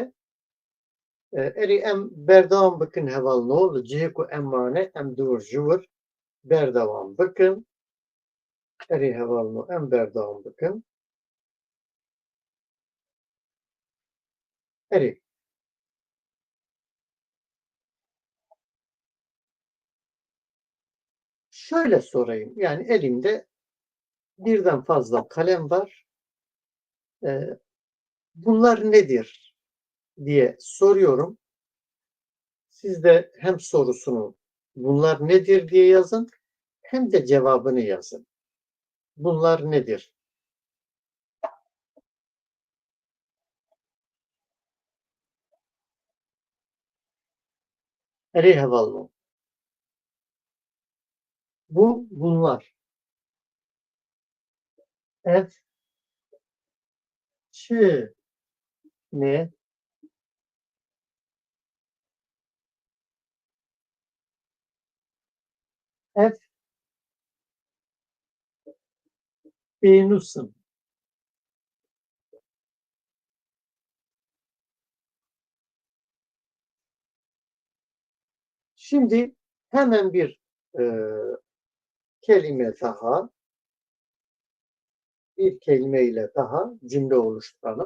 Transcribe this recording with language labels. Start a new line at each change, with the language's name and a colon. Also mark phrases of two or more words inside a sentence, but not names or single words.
Kurdish: Erê em berdewam bikin hevalno li cihê ku em mane em dûr ji wir berdewam bikin. Erê hevalno em berdewam bikin. Erê.
Turkish: Şöyle sorayım. Yani elimde birden fazla kalem var. Bunlar nedir diye soruyorum. Siz de hem sorusunu bunlar nedir diye yazın hem de cevabını yazın. Bunlar nedir?
Kurdish: Erê hevalno.
Turkish: Bunlar.
Kurdish: Ev, çi, ne, ev, pênûsın.
Turkish: Şimdi hemen bir kelime daha, bir kelimeyle daha cümle oluşturalım.